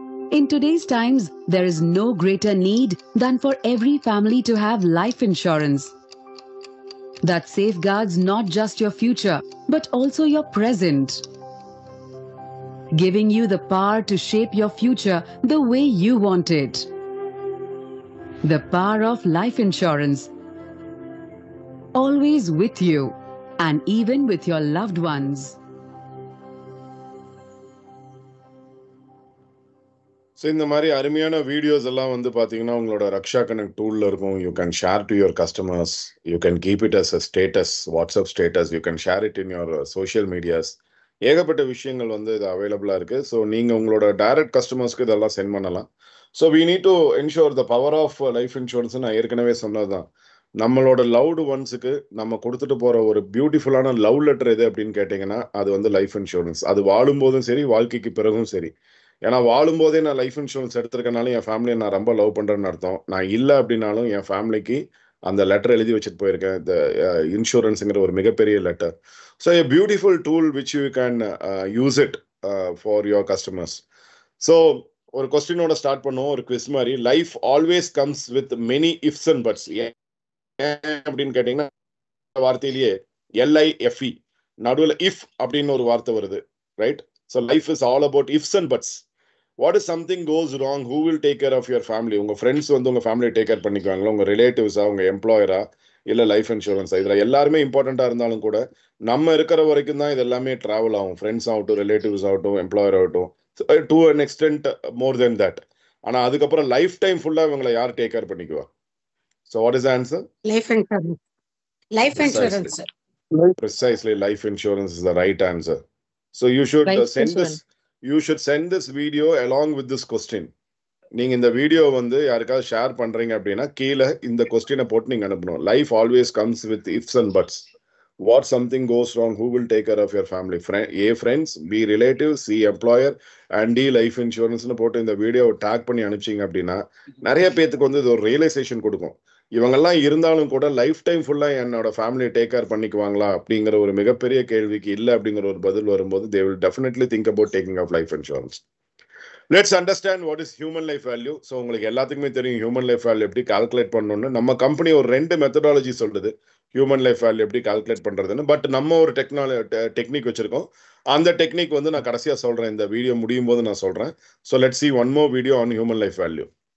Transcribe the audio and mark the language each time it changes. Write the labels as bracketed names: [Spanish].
[English] In today's times, there is no greater need than for every family to have life insurance that safeguards not just your future, but also your present, giving you the power to shape your future the way you want it. The power of life insurance, always with you and even with your loved ones. [Tamil] So இந்த மாதிரி அருமையான videos எல்லாம் வந்து பார்த்தீங்கன்னா உங்களோட ரக்ஷா connect டூலில் இருக்கும். [English] You can share to your customers, you can keep it as a status, WhatsApp status, you can share it in your social medias. [Tamil] ஏகப்பட்ட விஷயங்கள் வந்து இது அவைலபிளாக இருக்குது. ஸோ நீங்கள் உங்களோட டைரக்ட் கஸ்டமர்ஸ்க்கு இதெல்லாம் சென்ட் பண்ணலாம். [English] So we need to ensure the power of life insurance. [Tamil] நான் ஏற்கனவே சொன்னது தான், நம்மளோட லவ்டு ஒன்ஸுக்கு நம்ம கொடுத்துட்டு போகிற ஒரு பியூட்டிஃபுல்லான லவ் லெட்டர் எது அப்படின்னு கேட்டிங்கன்னா அது வந்து லைஃப் இன்சூரன்ஸ். அது வாழும்போதும் சரி, வாழ்க்கைக்கு பிறகும் சரி. ஏன்னா வாழும்போதே நான் லைஃப் இன்சூரன்ஸ் எடுத்திருக்கனாலும் என் ஃபேமிலியை நான் ரொம்ப லவ் பண்ணுறேன்னு அர்த்தம். நான் இல்லை அப்படின்னாலும் என் ஃபேமிலிக்கு அந்த லெட்டர் எழுதி வச்சுட்டு போயிருக்கேன். இந்த இன்சூரன்ஸுங்கிற ஒரு மிகப்பெரிய letter. [English] So a beautiful tool which you can use it for your customers. [Tamil] So ஒரு கொஸ்டினோட ஸ்டார்ட் பண்ணுவோம், ஒரு குவிஸ் மாதிரி. [English] Life always comes with many ifs and buts. [Tamil] ஏன் அப்படின்னு கேட்டிங்கன்னா வார்த்தையிலேயே LIFE நடுவில் இஃப் அப்படின்னு ஒரு வார்த்தை வருது, right? [English] So life is all about ifs and buts. What is something goes wrong, who will take care of your family? [Tamil] உங்கள் friends வந்து உங்கள் ஃபேமிலியை டேக் கேர் பண்ணிக்குவாங்களா? உங்கள் ரிலேட்டிவ்ஸா, உங்கள் எம்ப்ளாயரா, இல்லை லைஃப் இன்சூரன்ஸா? இதில் எல்லாருமே இம்பார்ட்டண்ட்டாக இருந்தாலும் கூட நம்ம இருக்கிற வரைக்கும் தான் இது எல்லாமே ட்ராவல் ஆகும். ஃப்ரெண்ட்ஸ் ஆகட்டும், ரிலேட்டிவ்ஸ் ஆகட்டும், எம்ப்ளாயர் ஆகட்டும், [English] To an extent more then that. [Tamil] ஆனா அதுக்கப்புறம் லைஃப் டைம் ஃபுல்லா இவங்களை யார் take care பண்ணிக்குவா? [English] So what is answer? Life insurance. Life insurance. Precisely, life insurance is the right answer. So you should send this video along with this question. [Tamil] நீங்க இந்த video வந்து யாருக்காவது share பண்றீங்க அப்படின்னா கீழே இந்த கொஸ்டினை போட்டு நீங்க அனுப்பணும். [English] Life always comes with ifs and buts. What something goes wrong, who will take care of your family? [Tamil] A friends, B relative, C employer and D life இன்சூரன்ஸ்னு போட்டு இந்த வீடியோவை டேக் பண்ணி அனுப்பிச்சிங்க அப்படின்னா நிறைய பேத்துக்கு வந்து இது ஒரு ரியலைசேஷன் கொடுக்கும். இவங்கெல்லாம் இருந்தாலும் கூட லைஃப் டைம் ஃபுல்லா என்னோட ஃபேமிலியை டேக் கேர் பண்ணிக்குவாங்களா அப்படிங்கிற ஒரு மிகப்பெரிய கேள்விக்கு இல்லை அப்படிங்கிற ஒரு பதில் வரும்போது [English] they will definitely think about taking up life insurance. Let's understand what is human life value. [Tamil] So உங்களுக்கு எல்லாத்துக்குமே தெரியும் ஹியூமன் லைஃப் வேல்யூ எப்படி கால்குலேட் பண்ணணும்னு. நம்ம கம்பெனி ஒரு 2 மெத்தடாலஜி சொல்லுது ஹியூமன் லைஃப் வேல்யூ எப்படி கால்குலேட் பண்றதுன்னு. பட் நம்ம ஒரு டெக்னிக் வச்சிருக்கோம். அந்த டெக்னிக் வந்து நான் கடைசியா சொல்றேன், இந்த வீடியோ முடியும் போது நான் சொல்றேன். [English] So let's see one more video on human life value.